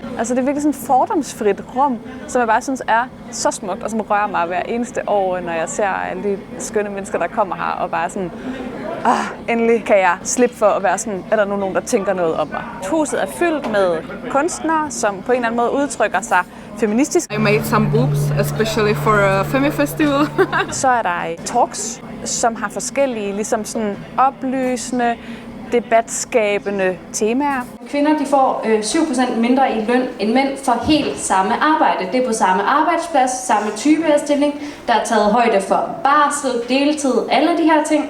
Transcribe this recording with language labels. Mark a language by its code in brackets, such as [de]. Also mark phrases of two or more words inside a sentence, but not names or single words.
[da] Altså det er virkelig sådan et fordomsfrit rum, som jeg bare synes er så smukt, og som rører mig hver eneste år, når jeg ser alle de skønne mennesker, der kommer her, og bare sådan, endelig kan jeg slippe for at være sådan, er der nu nogen, der tænker noget om mig. Huset er fyldt med kunstnere, som på en eller anden måde udtrykker sig feministisk. [en] I made some boobs, especially for a Femifestival. [da] Så er der talks, som har forskellige ligesom sådan oplysende, debatskabende temaer. Kvinder de får 7% mindre i løn end mænd for helt samme arbejde. Det er på samme arbejdsplads, samme type af stilling. Der er taget højde for barsel, deltid, alle de her ting.